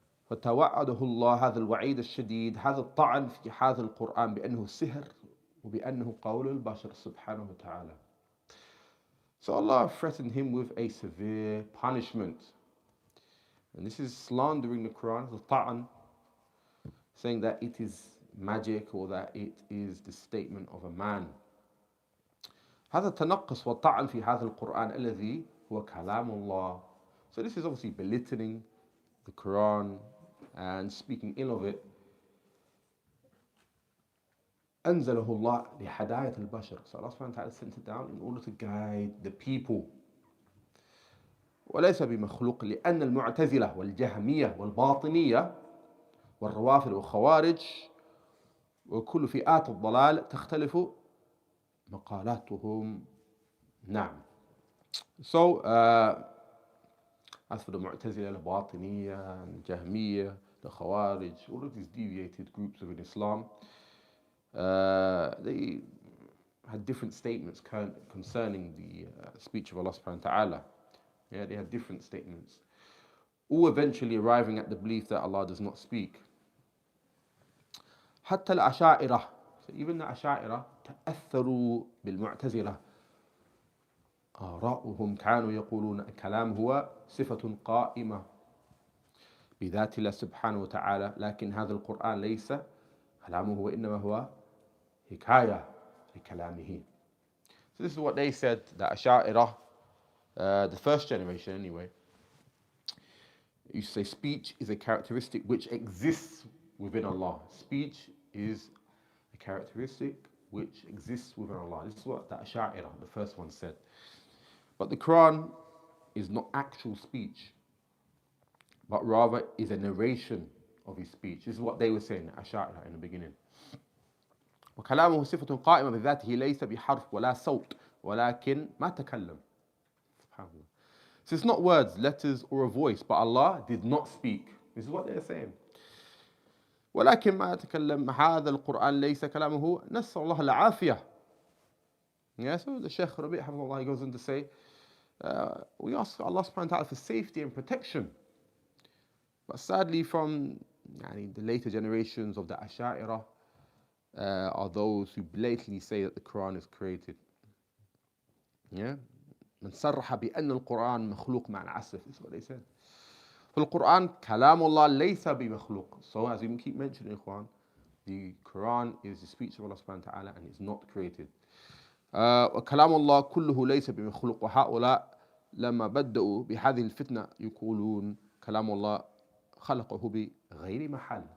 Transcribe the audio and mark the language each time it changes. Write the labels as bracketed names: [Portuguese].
[Arabic] فتوعده الله هذا الوعيد الشديد هذا الطعن في هذا القرآن بأنه سحر وبأنه قول البشر سبحانه وتعالى. [English] So Allah threatened him with a severe punishment. And this is slandering the Quran, the ta'an, saying that it is magic or that it is the statement of a man. [Arabic] هذا التنقص والطعن في هذا القرآن الذي هو كلام الله. [English] So this is obviously belittling the Quran and speaking ill of it. [Arabic] أنزله الله لهداية البشر. [English] So Allah subhanahu wa ta'ala sent it down in order to guide the people. [Arabic] وليس بمخلوق لأن المعتزلة والجهمية والباطنية والروافض والخوارج وكل فئات الضلال تختلف مقالاتهم. نعم. [English] So as for the Mu'tazila, the Batiniya, the Jahmiya, the Khawarij, all of these deviated groups within Islam, they had different statements concerning the speech of Allah subhanahu wa ta'ala. Yeah, they had different statements, all eventually arriving at the belief that Allah does not speak. [Arabic] حتى الأشاعرة, [English] so even the Asha'ira [Arabic] تأثروا بالمعتزلة. آراؤهم كانوا يقولون الكلام هو صفة قائمة بذات الله سبحانه وتعالى لكن هذا القرآن ليس كلامه وإنما هو حكاية لكلامه. [English] So this is what they said, the Asha'ira, the first generation anyway. You say speech is a characteristic which exists within Allah. Speech is a characteristic which exists within Allah. This is what the Asha'ira, the first one, said. But the Quran is not actual speech, but rather is a narration of his speech. This is what they were saying, Asha'ira, in the beginning. [Arabic] وكلامه صفة قائمة بذاته ليس بحرف ولا صوت ولكن ما تكلم. SubhanAllah. [English] So it's not words, letters, or a voice, but Allah did not speak. This is what they're saying. [Arabic] ولكن ما تكلم هذا القرآن ليس كلامه نسأل الله العافية. [English] Yeah, so the Shaykh Rabi' he goes on to say, we ask Allah subhanahu wa ta'ala for safety and protection. But sadly from the later generations of the Asha'ira are those who blatantly say that the Quran is created. Yeah? [Arabic] من صرح بأن القرآن مخلوق مع العسف. [English] That's what they said. [Arabic] فالقرآن كلام الله ليس بمخلوق. [English] So as we keep mentioning, Ikhwan, the Quran is the speech of Allah subhanahu wa ta'ala and it's not created. [Arabic] وكلام الله كله ليس بمخلوق وهؤلاء لما بدأوا بهذه الفتنة يقولون كلام الله خلقه بغير محل.